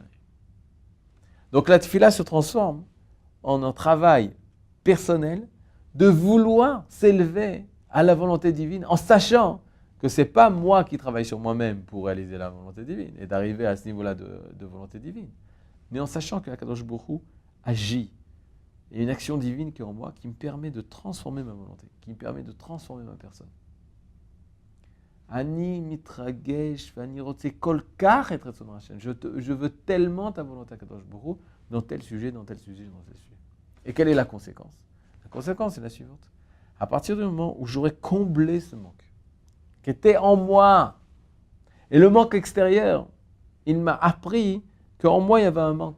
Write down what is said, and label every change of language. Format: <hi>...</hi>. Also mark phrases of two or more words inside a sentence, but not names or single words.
<fr>Donc la tefila se transforme en un travail personnel de vouloir s'élever à la volonté divine, en sachant que ce n'est pas moi qui travaille sur moi-même pour réaliser la volonté divine et d'arriver à ce niveau-là de volonté divine, mais en sachant que</fr> <he>הקדוש ברוך הוא</he> <fr>agit. Il y a une action divine qui est en moi qui me permet de transformer ma volonté, qui me permet de transformer ma personne.</fr> <he>אני מתרגש ואני רוצה כל כך את רצון השם.</he> <fr>Je veux tellement ta volonté,</fr> <he>קדוש ברוך הוא,</he> <fr>dans tel sujet, dans tel sujet, dans tel sujet. Et quelle est la conséquence? La conséquence est la suivante. À partir du moment où j'aurai comblé ce manque, qui était en moi, et le manque extérieur, il m'a appris qu'en moi, il y avait un manque.</fr>